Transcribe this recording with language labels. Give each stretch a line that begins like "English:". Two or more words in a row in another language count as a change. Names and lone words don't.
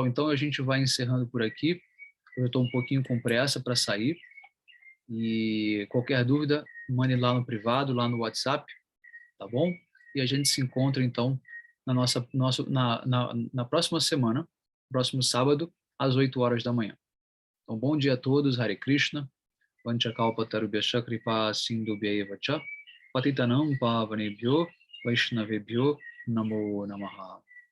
Portuguese: Então a gente vai encerrando por aqui. Eu estou um pouquinho com pressa para sair. E qualquer dúvida, mande lá no privado, lá no WhatsApp, tá bom? E a gente se encontra, então, na próxima semana, próximo sábado, às 8 horas da manhã. Então, bom dia a todos,
Sanskrit: हरे कृष्ण वाञ्छाकल्पतरुभ्यश्च कृपा सिन्धुभ्य एव च पतितानां पावनेभ्यो वैष्णवेभ्यो नमो नमः.